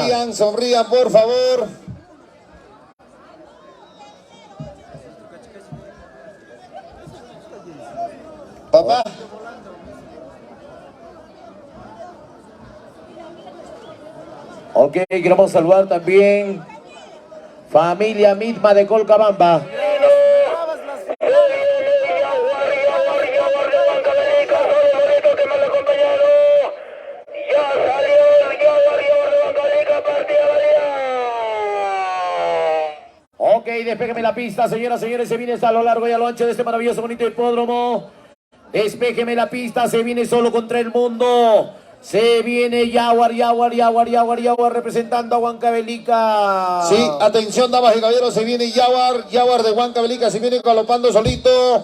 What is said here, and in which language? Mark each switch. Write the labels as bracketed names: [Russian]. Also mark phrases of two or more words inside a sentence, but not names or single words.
[Spanish] Sonrían, por favor. Papá. Ok, queremos saludar también familia Mitma de Colcabamba. Ok, despéjeme la pista, señoras y señores, se viene a lo largo y a lo ancho de este maravilloso bonito hipódromo. Despéjeme la pista, se viene solo contra el mundo. Se viene Jaguar representando a Huancavelica. Sí, atención, damas y caballeros, se viene Jaguar de Huancavelica, se viene galopando solito.